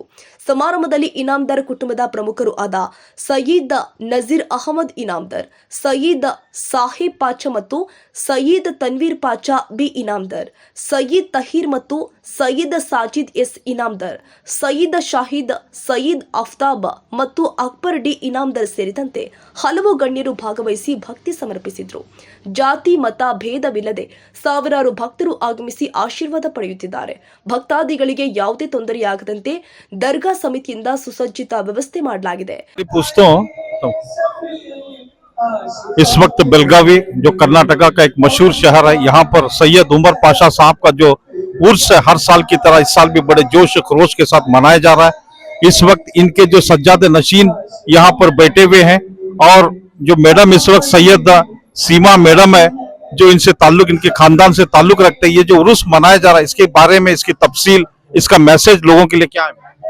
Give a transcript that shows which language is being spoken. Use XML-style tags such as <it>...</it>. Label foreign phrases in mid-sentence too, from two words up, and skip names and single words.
<kn>ಸಮಾರಂಭದಲ್ಲಿ ಇನಾಮ್ದಾರ್ ಕುಟುಂಬದ ಪ್ರಮುಖರು ಆದ ಸಯ್ಯದ್ ನಜೀರ್ ಅಹಮದ್ ಇನಾಮ್ದಾರ್, ಸಯ್ಯದ್ ಸಾಹಿಬ್ ಪಾಚಾ ಮತ್ತು ಸಯ್ಯದ್ ತನ್ವೀರ್ ಪಾಚಾ ಬಿ ಇನಾಮ್ದಾರ್, ಸಯ್ಯದ್ ತಹೀರ್ ಮತ್ತು ಸಯ್ಯದ್ ಸಾಜಿದ್ ಎಸ್ ಇನಾಮ್ದಾರ್, ಸಯ್ಯದ್ ಶಾಹಿದ್, ಸಯ್ಯದ್ ಅಫ್ತಾಬ್ ಮತ್ತು ಅಕ್ಬರ್ ಡಿ ಇನಾಮ್ದಾರ್ ಸೇರಿದಂತೆ ಹಲವು ಗಣ್ಯರು ಭಾಗವಹಿಸಿ ಭಕ್ತಿ ಸಮರ್ಪಿಸಿದರು. ಜಾತಿ ಮತ ಭೇದವಿಲ್ಲದೆ ಸಾವಿರಾರು ಭಕ್ತರು ಆಗಮಿಸಿ ಆಶೀರ್ವಾದ ಪಡೆಯುತ್ತಿದ್ದಾರೆ. ಭಕ್ತಾದಿಗಳಿಗೆ ಯಾವುದೇ ತೊಂದರೆಯಾಗದಂತೆ ದರ್ಗಾ ಸಮಿತಿಯಿಂದ ಸುಸಜ್ಜಿತ ವ್ಯವಸ್ಥೆ ಮಾಡಲಾಗಿದೆ.</kn> <hi>इस वक्त बेलगावी जो कर्नाटका का एक मशहूर शहर है, यहाँ पर सैयद उमर पाशा साहब का जो उर्स है हर साल की तरह इस साल भी बड़े जोश खरोश के साथ मनाया जा रहा है। इस वक्त इनके जो सज्जादे नशीन यहाँ पर बैठे हुए हैं और जो मैडम इस वक्त सैयद सीमा मैडम है जो इनसे ताल्लुक, इनके खानदान से ताल्लुक रखते हैं, ये जो उर्स मनाया जा रहा है इसके बारे में, इसकी तफसील, इसका मैसेज लोगों के लिए क्या है?</hi>